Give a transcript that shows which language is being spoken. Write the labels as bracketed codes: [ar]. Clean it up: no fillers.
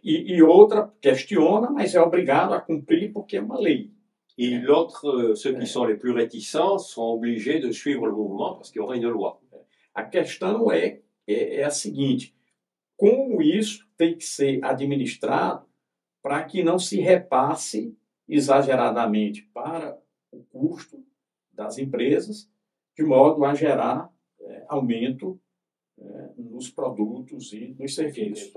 [pt] E outra questiona, mas é obrigado a cumprir porque é uma lei. [fr] Et l'autre, ceux qui sont les plus réticents seront obligés de suivre le mouvement parce qu'il y aura une loi. [pt] A questão é a seguinte: como isso tem que ser administrado para que não se repasse exageradamente para o custo das empresas, de modo a gerar aumento nos produtos e nos serviços.